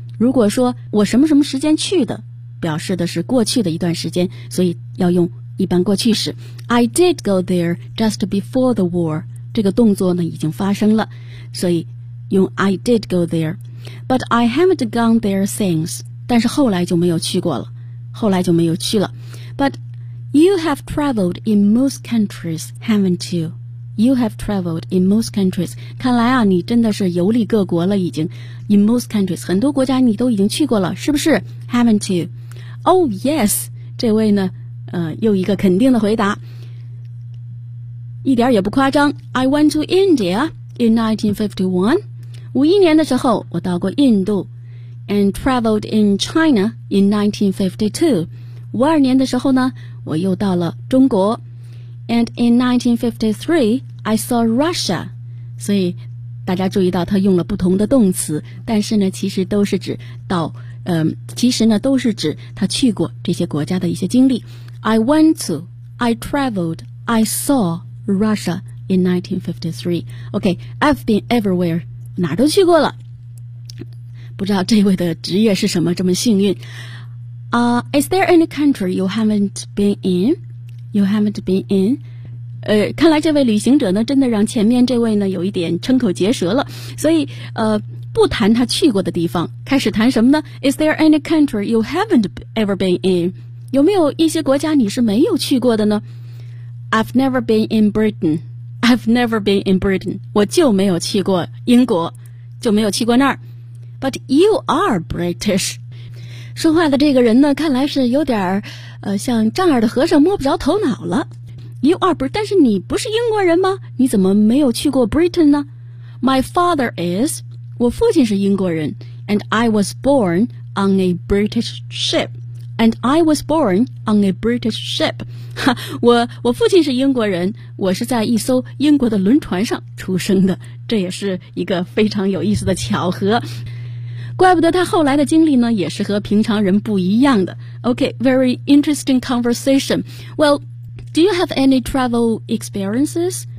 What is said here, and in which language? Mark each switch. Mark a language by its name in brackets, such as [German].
[Chinese] 如果说我什么什么时间去的，表示的是过去的一段时间，所以要用一般过去式。 [English] I did go there just before the war. [Chinese] 这个动作呢已经发生了，所以用 [English] I did go there. But I haven't gone there since. [Chinese] 但是后来就没有去过了，后来就没有去了。 [English] But you have traveled in most countries, haven't you? You have traveled in most countries. [Chinese] 看来啊，你真的是游历各国了，已经 [English] in most countries, [Chinese] 很多国家你都已经去过了，是不是？ [English] Haven't you? Oh yes. [Chinese] 这位呢，又一个肯定的回答，一点也不夸张。 [English] I went to India in 1951. [Chinese] 51年的时候，我到过印度。 [English] And traveled in China in 1952. [Chinese] 52年的时候呢，我又到了中国。 [English] And in 1953, I saw Russia. [Chinese] 所以大家注意到他用了不同的动词，但是呢其实都是指到其实呢都是指他去过这些国家的一些经历。 [English] I went to, I traveled, I saw Russia in 1953. OK, I've been everywhere. [Chinese] 哪都去过了。不知道这位的职业是什么这么幸运。 [English] Is there any country you haven't been in? You haven't been in? [Chinese] 看来这位旅行者呢真的让前面这位呢有一点瞠口结舌了。所以不谈他去过的地方，开始谈什么呢？ [English] Is there any country you haven't ever been in? [Chinese] 有没有一些国家你是没有去过的呢？ [English] I've never been in Britain. I've never been in Britain. [Chinese] 我就没有去过英国，就没有去过那儿。 [English] But you are British. [Chinese] 说话的这个人呢看来是有点儿像丈二的和尚摸不着头脑了。 [English] You are, [Chinese] 但是你不是英国人吗？你怎么没有去过 Britain 呢？ [English] My father is, [Chinese] 我父亲是英国人。 [English] And I was born on a British ship. And I was born on a British ship. [Chinese] 我父亲是英国人，我是在一艘英国的轮船上出生的。这也是一个非常有意思的巧合。怪不得他后来的经历呢也是和平常人不一样的。 [English] OK, very interesting conversation. Well, do you have any travel experiences?